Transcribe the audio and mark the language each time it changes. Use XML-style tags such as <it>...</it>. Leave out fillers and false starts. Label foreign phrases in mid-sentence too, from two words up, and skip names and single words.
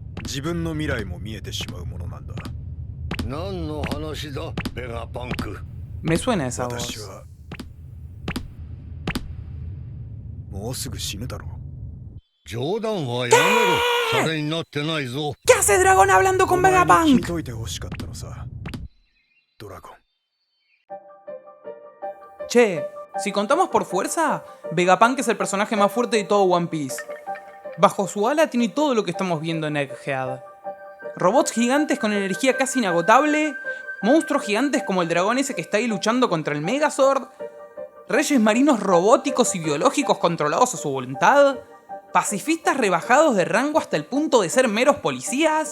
<ja>自分の未来も見えてしまうものなんだ。何の話だ、ベガパンク。</ja> <es>Me suena esa</es> <ja>私</ja> <es>voz.</es> <ja>はもうすぐ死ぬだろう。冗談はやめろ。シャレになってないぞ。</ja> <es>¿Qué hace Dragón hablando</es> <ja>お</ja> <es>con</es> <ja>前に聞い</ja> <es>Vegapunk?</es> <ja>といてほしかったのさ、ドラゴン。</ja> <es>Che, si contamos por fuerza, Vegapunk es el personaje más fuerte de todo One Piece. Bajo su ala tiene todo lo que estamos viendo en Egghead. Robots gigantes con energía casi inagotable, monstruos gigantes como el dragón ese que está ahí luchando contra el Megazord, reyes marinos robóticos y biológicos controlados a su voluntad, pacifistas rebajados de rango hasta el punto de ser meros policías.</es>